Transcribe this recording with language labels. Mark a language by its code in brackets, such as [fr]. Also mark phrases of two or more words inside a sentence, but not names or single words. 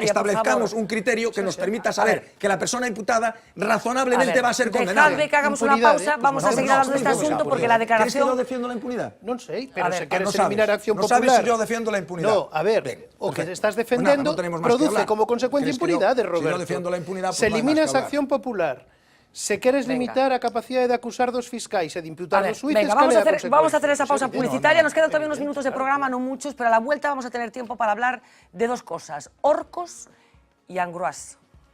[es] establezcamos un criterio que nos permita saber que la persona imputada razonablemente va a ser condenada. Dejadme que hagamos una pausa, vamos a seguir hablando de este asunto porque la declaración... ¿Crees que yo defiendo la impunidad? [gl] Non sei, pero se queres eliminar a acción popular... [es] No sabes si yo defiendo la impunidad. [gl] No, a ver, o que estás defendendo produce como consecuencia impunidade, Roberto. [es] Si yo defiendo la impunidad, [gl] se eliminas a acción popular. Se queres limitar a capacidade de acusar dos fiscais e de imputar dos suíces, [es] vamos a hacer esa pausa publicitaria, nos quedan todavía unos minutos de programa, no muchos, pero a la vuelta vamos a tener tiempo para hablar de 2 cosas, Orcos y Ambroise.